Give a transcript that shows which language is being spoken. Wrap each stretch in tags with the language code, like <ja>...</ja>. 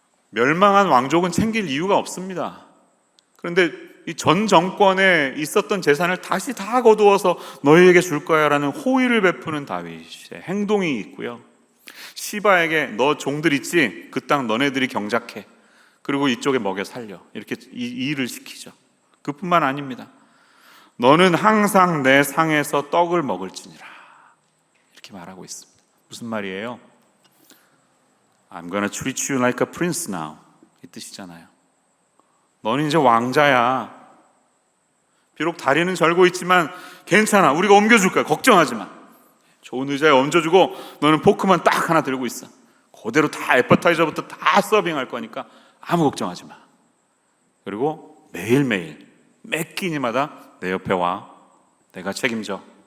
<ko>멸망한 왕족은 챙길 이유가 없습니다. 그런데 이 전 정권에 있었던 재산을 다시 다 거두어서 너희에게 줄 거야 라는 호의를 베푸는 다윗의 행동이 있고요, 시바에게 너 종들 있지? 그 땅 너네들이 경작해. 그리고 이쪽에 먹여 살려. 이렇게 이 일을 시키죠. 그뿐만 아닙니다. 너는 항상 내 상에서 떡을 먹을지니라. 이렇게 말하고 있습니다. 무슨 말이에요?</ko> <en>I'm gonna treat you like a prince now.</en> <ko>이 뜻이잖아요. 너는 이제 왕자야. 비록 다리는 절고 있지만 괜찮아. 우리가 옮겨줄 거야. 걱정하지 마. 좋은 의자에 얹어주고 너는 포크만 딱 하나 들고 있어. 그대로 다 애퍼타이저부터 다 서빙할 거니까 아무 걱정하지 마. 그리고 매일매일 매 끼니마다 내 옆에 와. 내가 책임져.</ko>